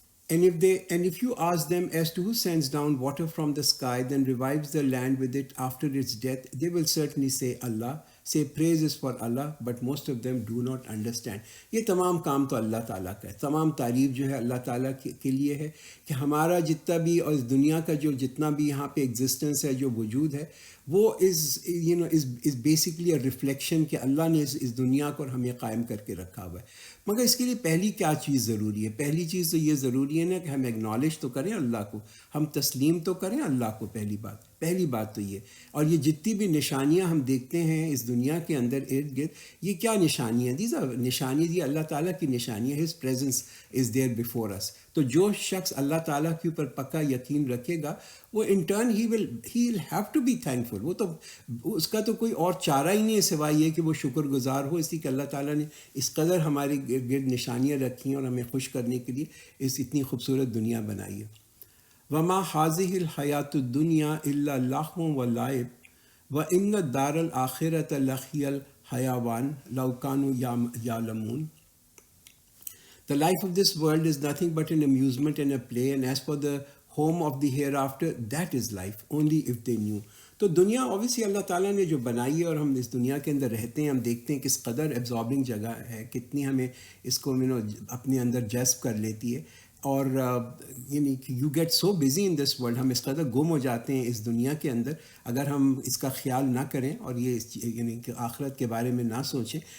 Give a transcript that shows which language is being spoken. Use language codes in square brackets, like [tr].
[en] And if you ask them as to who sends down water from the sky, then revives the land with it after its death, they will certainly say Allah. Say praise is for Allah, but most of them do not understand. [ur] یہ تمام کام تو اللہ تعالیٰ کا ہے. تمام تعریف جو ہے اللہ تعالیٰ کے لیے ہے کہ ہمارا جتنا بھی، اور اس دنیا کا جو جتنا بھی یہاں پہ ایگزسٹنس ہے، جو وجود ہے، وہ [en] is basically a reflection [ur] کہ اللہ نے اس دنیا کو اور ہمیں قائم کر کے رکھا ہوا ہے. مگر اس کے لیے پہلی کیا چیز ضروری ہے؟ پہلی چیز تو یہ ضروری ہے نا کہ ہم ایکنالج تو کریں اللہ کو، ہم تسلیم تو کریں اللہ کو. پہلی بات تو یہ. اور یہ جتنی بھی نشانیاں ہم دیکھتے ہیں اس دنیا کے اندر ارد گرد، یہ کیا نشانیاں؟ [en] these are [ur] نشانی، یہ اللہ تعالیٰ کی نشانیاں. [en] His presence is there before us. [ur] تو جو شخص اللہ تعالیٰ کے اوپر پکا یقین رکھے گا، وہ [en] In turn he will have to be thankful. [ur] وہ تو اس کا تو کوئی اور چارہ ہی نہیں ہے سوائے یہ کہ وہ شکر گزار ہو، اس لیے کہ اللہ تعالیٰ نے اس قدر ہمارے گرد نشانیاں رکھی ہیں اور ہمیں خوش کرنے کے لیے اس اتنی خوبصورت دنیا بنائی ہے. [ar] وما هذه الحیات الدنیا الا لہو ولعب وان الدار الآخرۃ لہی الحیوان لو کانوا یعلمون. [en] The life of this world is nothing but an amusement and a play, and as for the home of the hereafter, that is life, only if they knew. [ur] تو دنیا اوبیسلی اللہ تعالیٰ نے جو بنائی ہے، اور ہم اس دنیا کے اندر رہتے ہیں، ہم دیکھتے ہیں کس قدر ایبزاربنگ جگہ ہے، کتنی ہمیں اس کو اپنے اندر جذب کر لیتی ہے. اور یعنی کہ [en] you get so busy in this world, [ur] ہم اس قدر گم ہو جاتے ہیں اس دنیا کے اندر اگر ہم اس کا خیال نہ کریں، اور یہ یعنی کہ آخرت کے بارے میں نہ سوچیں.